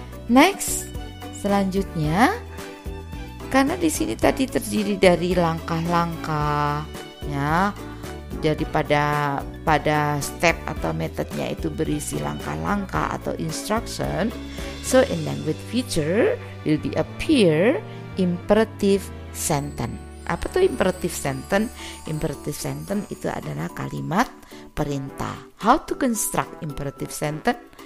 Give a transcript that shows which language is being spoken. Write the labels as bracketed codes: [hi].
[en] Next, [id] selanjutnya, karena di sini tadi terdiri dari langkah-langkah, ya. Jadi pada step atau metodenya itu berisi langkah-langkah atau instruction. [en] So in language feature will be appear imperative sentence. [id] Apa tuh imperative sentence? Imperative sentence itu adalah kalimat perintah. [en] How to construct imperative sentence?